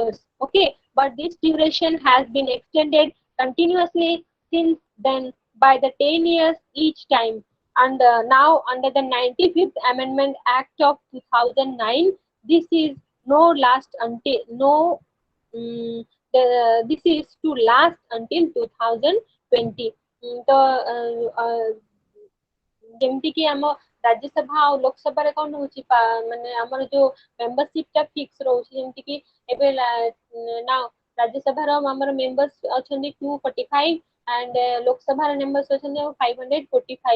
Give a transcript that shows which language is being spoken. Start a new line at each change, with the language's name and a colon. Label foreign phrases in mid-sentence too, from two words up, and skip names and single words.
English: Okay, but this duration has been extended continuously since then by the 10 years each time. And now, under the 95th Amendment Act of 2009, this is no last until no this is to last until 2020.
Odia: ତ ଯେମିତି କି ଆମ ରାଜ୍ୟସଭା ଆଉ ଲୋକସଭାରେ କଣ ହଉଛି, ମାନେ ଆମର ଯୋଉ ମେମ୍ବରସିପ ଟା ଫିକ୍ସ ରହୁଛି, ଯେମିତି କି ଏବେ ନା ରାଜ୍ୟସଭାର ଆମର ମେମ୍ବର୍ସ ଅଛନ୍ତି 245 and ଲୋକସଭାର ମେମ୍ବର୍ସ ଅଛନ୍ତି 545।